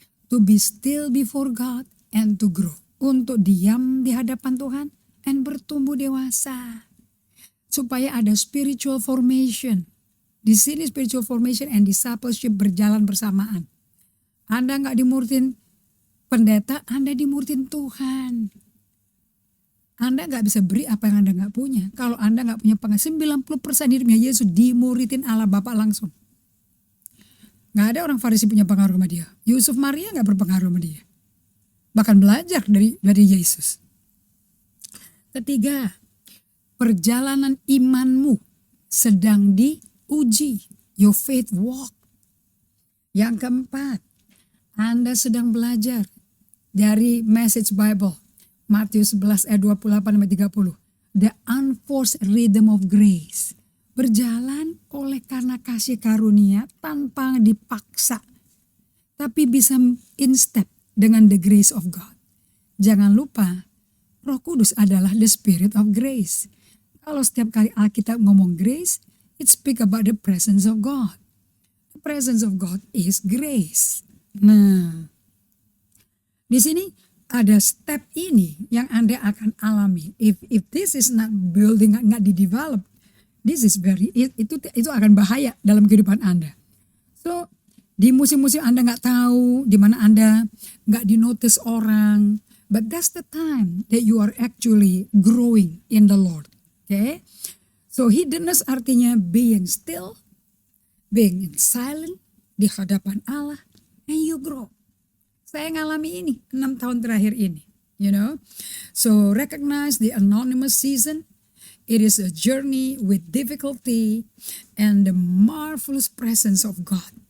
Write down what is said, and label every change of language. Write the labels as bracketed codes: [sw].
[en] To be still before God and to grow. [id] Untuk diam di hadapan Tuhan and bertumbuh dewasa. Supaya ada spiritual formation. Di sini spiritual formation and discipleship berjalan bersamaan. Anda gak dimuritin pendeta, Anda dimuritin Tuhan. Anda gak bisa beri apa yang Anda gak punya. Kalau Anda gak punya pengaruh, 90% hidupnya Yesus dimuritin Allah Bapa langsung. Gak ada orang Farisi punya pengaruh sama dia. Yusuf Maria gak berpengaruh sama dia. Bahkan belajar dari Yesus. Ketiga, perjalanan imanmu sedang diuji. [en] Your faith walk. [id] Yang keempat, Anda sedang belajar dari Message Bible. Matius 11 ayat 28-30. [en] The unforced rhythm of grace. [id] Berjalan oleh karena kasih karunia tanpa dipaksa. Tapi bisa [en] in step [id] dengan [en] the grace of God. [id] Jangan lupa, Roh Kudus adalah [en] the spirit of grace. [id] Kalau setiap kali Alkitab ngomong [en] grace, it speak about the presence of God. The presence of God is grace. [id] Nah, di sini ada step ini yang Anda akan alami. [en] If this is not building, [id] nggak di-develop, this is itu akan bahaya dalam kehidupan Anda. So, Di musim-musim Anda nggak tahu, di mana Anda nggak dinotis orang. [en] But that's the time that you are actually growing in the Lord. Okay? So hiddenness artinya being still, being silent [id] di hadapan Allah, [en] and you grow. [id] Saya ngalami ini 6 tahun terakhir ini. [en] You know? So recognize the anonymous season. It is a journey with difficulty and the marvelous presence of God.